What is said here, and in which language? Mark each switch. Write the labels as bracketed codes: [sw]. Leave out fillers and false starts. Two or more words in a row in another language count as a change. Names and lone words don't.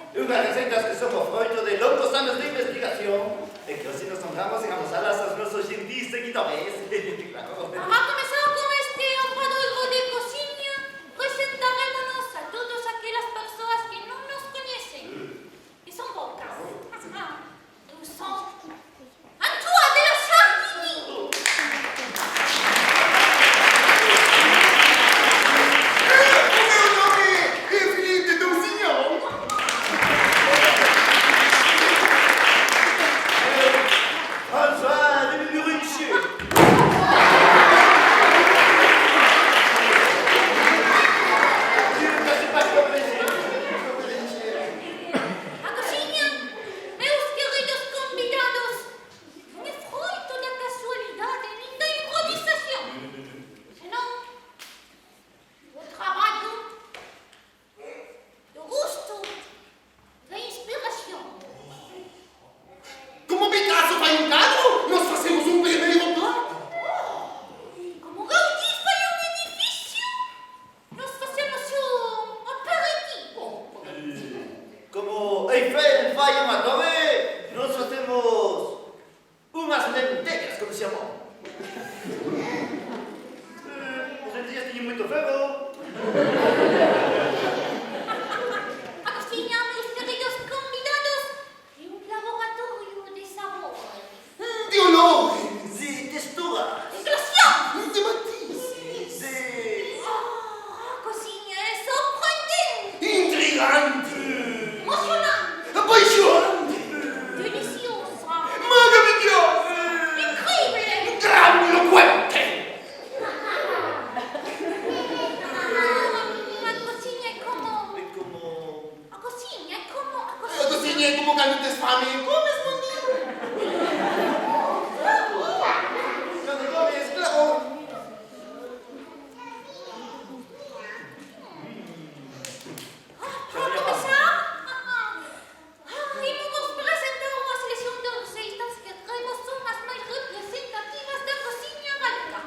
[gl] unas receitas que somos fruto de longos años de investigación e que hoje nos honramos en amosalas aos nosos gentis seguidores. Claro. [es] Para comenzar con este obradoiro de cocina, presentarémonos a todas aquellas personas que no nos conocen. Y son pocas. [fr] Nous sommes Antoine de la Sardini. François de Murincieux. [gl] A cocina, meus queridos convidados, non é fruto da casualidade nin da improvisación, senón do traballo, do gusto, da inspiración. [pt] Como Picasso faz um quadro, nós fazemos um primeiro plano. [gl] Como Gaudí fai un edificio, nos facemos un aperitivo. Como Eiffel fai unha torre, nós facemos unhas lentellas, como se chamou. Os lentellas teñen moito ferro. A cocina, meus queridos convidados, é un laboratorio de sabor. De olores, De textura. Explosión! de matices, De... A cocina é sorprendente, intrigante, emocionante, apaixonante, deliciosa, maravilhosa, incrível. grandiloquente. A cocina é como... É como... A cocina é como... A A cocina... [pt] cozinha é como quando tens fome, comes bonito. [gl] Cando comes, claro. [pt] Para começar, vamos apresentar uma seleção de receitas que creemos são as mais representativas da cozinha galega.